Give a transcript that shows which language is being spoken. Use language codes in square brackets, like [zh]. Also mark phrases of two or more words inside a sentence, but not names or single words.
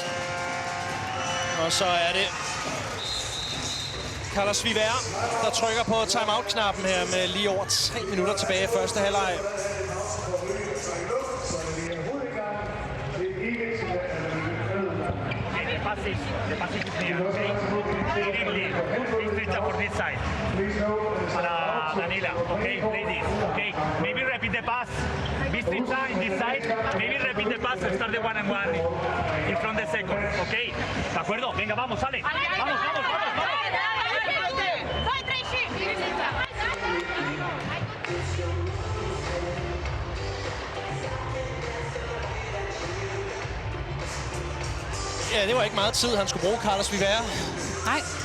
[da] Og så er det Carlos Viver, der trykker på timeout-knappen her med lige over 3 minutter tilbage i første halvleg. [en] Danila, okay, play this, okay. Maybe repeat the pass. Bistrica in this side. Maybe repeat the pass and start the one-on-one in front the second, okay. [es] ¿De acuerdo? Venga, vamos, sale. Vamos. [da] Ja, det var ikke meget tid, han skulle bruge, Carlos Viver. Nej.